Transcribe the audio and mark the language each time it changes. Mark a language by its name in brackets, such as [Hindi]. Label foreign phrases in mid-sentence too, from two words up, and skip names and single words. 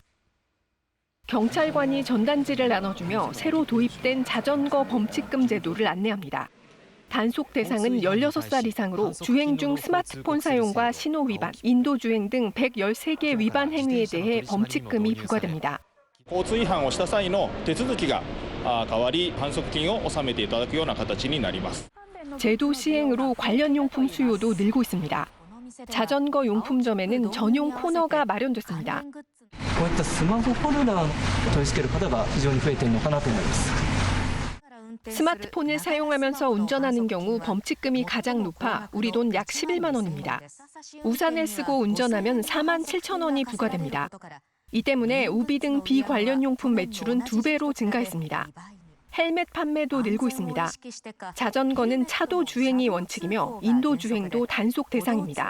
[Korean] 경찰관이 전단지를 나눠주며 새로 도입된 자전거 범칙금 제도를 안내합니다. 단속 대상은 16살 이상으로 주행 중 스마트폰 사용과 신호 위반, 인도주행 등 113개 위반 행위에 대해 범칙금이 부과됩니다. [Japanese] 交通違反をした際の手続きが変わり反則金を納めていただくような形になります. [Korean] 제도 시행으로 관련 용품 수요도 늘고 있습니다. 자전거 용품점에는 전용 코너가 마련됐습니다. [Japanese] こういったスマホホルダーを取り付ける方が非常に増えているのかなと思います. [Korean] 스마트폰을 사용하면서 운전하는 경우 범칙금이 가장 높아 우리 돈 약 11만 원입니다. 우산을 쓰고 운전하면 4만 7천 원이 부과됩니다. 이 때문에 우비 등 비관련 용품 매출은 2배로 증가했습니다. 헬멧 판매도 늘고 있습니다. 자전거는 차도 주행이 원칙이며 인도 주행도 단속 대상입니다.